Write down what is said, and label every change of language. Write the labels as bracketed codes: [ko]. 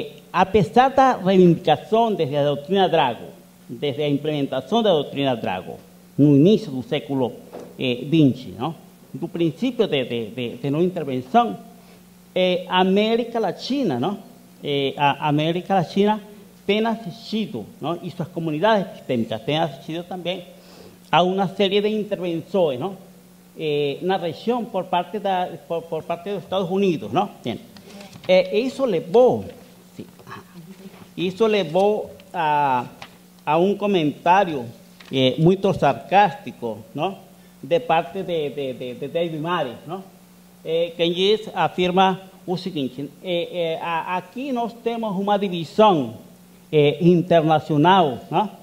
[es] A pesar de la reivindicación desde la doctrina Drago, desde la implementación de la doctrina Drago, [pt] no inicio del século XX, [es] ¿no? [pt] Do princípio de não intervenção, a América Latina, ¿no? A América Latina tem assistido, ¿no? E suas comunidades epistêmicas têm assistido também a uma série de intervenções, ¿no? Na região por parte dos Estados Unidos, ¿no? Isso levou, sí, isso levou a um comentário muito sarcástico, ¿no? De parte de David Mares, ¿no? Que afirma o seguinte: aqui nós temos uma divisão internacional, ¿no?